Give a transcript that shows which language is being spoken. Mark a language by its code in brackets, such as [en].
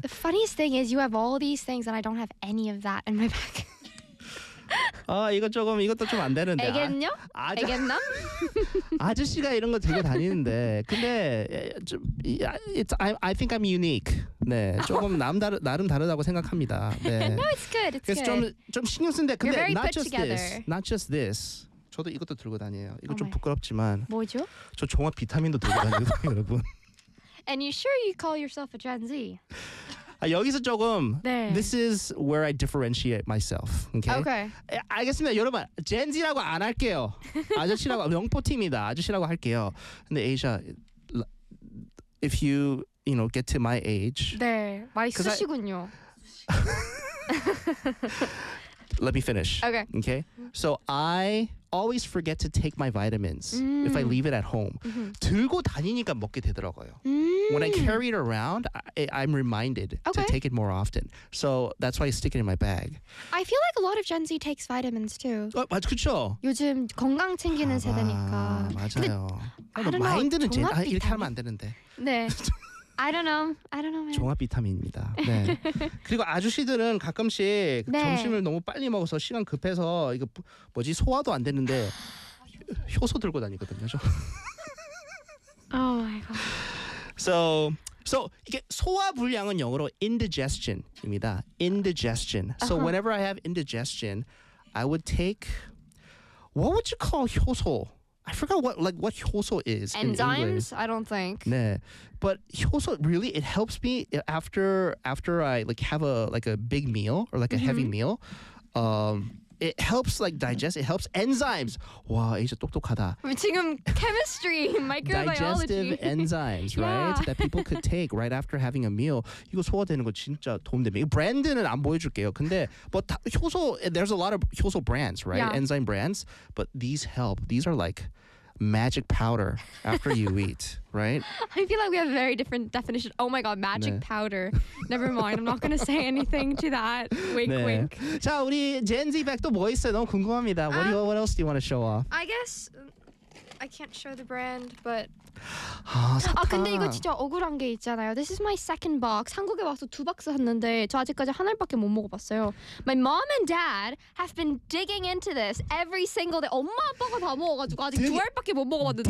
[en] The funniest thing is you have all these things and I don't have any of that in my bag. [ko] 아 이거 조금 이것도 좀 안 되는데. 알겠냐? 알겠나? 아저씨가 이런 거 되게 다니는데. 근데 좀 [en] I think I'm unique. [ko] 네, 조금 나름 다르다고 생각합니다. 네. [en] No, it's good. It's [ko] 그래서 [en] good. [ko] 좀 신경 쓰는데. 근데 [en] not just this. Not just this. [ko] 저도 이것도 들고 다녀요. 이거 좀 부끄럽지만. 뭐죠? 저 종합 비타민도 들고 다니거든요, 여러분. [en] And you sure you call yourself a Gen Z? [ko] 아, 여기서 조금 네. [en] This is where I differentiate myself. Okay? Okay. [ko] 알겠습니다. 여러분, Gen Z라고 안 할게요. 아저씨라고 명포팀이다. 아저씨라고 할게요. 근데 [en] Asia, if you, you know, get to my age. [ko] 네. 많이 쓰시군요. [en] Let me finish. Okay. Okay. So I always forget to take my vitamins if I leave it at home. Mm-hmm. [ko] 들고 다니니까 먹게 되더라고요. Mm. [en] When I carry it around, I'm reminded to take it more often. So that's why I stick it in my bag. I feel like a lot of Gen Z takes vitamins too. [ko] 맞죠, 그쵸? 요즘 건강 챙기는 세대니까. 맞아요. 마인드는 제 이렇게 하면 안 되는데. [en] 네. I don't know. I don't know. Man. [ko] 종합 비타민입니다. 네. 그리고 아저씨들은 가끔씩 네. 점심을 너무 빨리 먹어서 시간 급해서 이거 뭐지 소화도 안 되는데 효소 들고 다니거든요. 저. [en] Oh my god. So [ko] 이게 소화 불량은 영어로 indigestion입니다. Indigestion. So uh-huh. [en] whenever I have indigestion, I would take what would you call 효소? I forgot what 효소 is. Enzymes, I don't think. [ko] 네. [en] But 효소 really it helps me after I like have a big meal or like a mm-hmm. heavy meal. It helps like digest, it helps enzymes. Wow, [ko] 아주 똑똑하다. 지금 [en] chemistry, microbiology. Digestive enzymes, right? Yeah. That people could take right after having a meal. [ko] 이거 소화되는 거 진짜 도움됩니다. 브랜드는 안 보여줄게요. 근데 [en] but 효소, there's a lot of 효소 brands, right? Yeah. Enzyme brands. But these help. These are like magic powder after you eat, right? I feel like we have a very different definition. Oh my god, magic 네. powder. Never mind. I'm not going to say anything to that. Wink, 네. wink. [ko] 자, 우리 Gen Z 백도 뭐 있어요? 너무 궁금합니다. [en] What else do you want to show off? I guess I can't show the brand, but [ko] 아, 사탕. 아, 근데 이거 진짜 억울한 게 있잖아요. [en] This is my second box. [ko] 한국에 와서 두 박스 샀는데 저 아직까지 하나밖에 못 먹어봤어요. [en] My mom and dad have been digging into this every single day. [ko] 엄마 아빠가 다 먹어가지고 아직 두 알밖에 못 먹어봤는데.